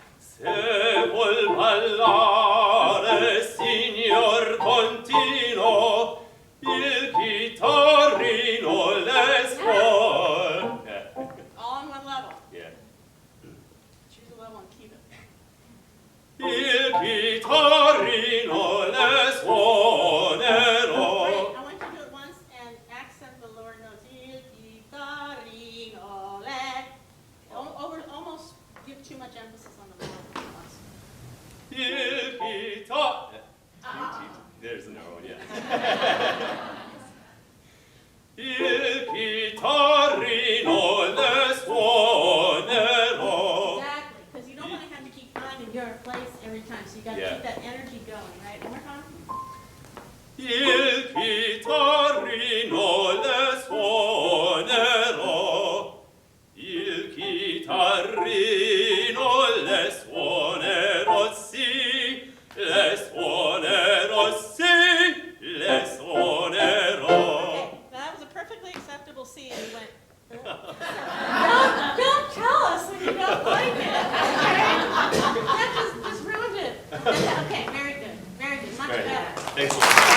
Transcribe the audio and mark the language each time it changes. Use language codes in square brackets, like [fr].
[it] Se vuol ballare, signor Contino. Il chitarrino le suona. [en] All on one level. Yeah. Choose a level and keep it. [it] Il chitarrino le suonerò. [en] Great. I want you to do it once and accent the lower notes. [it] Il chitarrino le. [en] Almost give too much emphasis on the vowel once. [it] Il chitarrino. [en] There's another one, yeah. [it] Il chitarrino le suonerò. [en] Exactly, because you don't want to have to keep finding your place every time. So you got to Yeah. keep that energy going, right? One more time. [it] Il chitarrino le suonerò. Il chitarrino le suonerò, sì, le suonerò, sì, le suonerò. [en] Okay, that was a perfectly acceptable C, and you went. Don't tell us when you don't like it. Okay? That just ruined it. Okay, very good, much Great. better. Thanks a lot.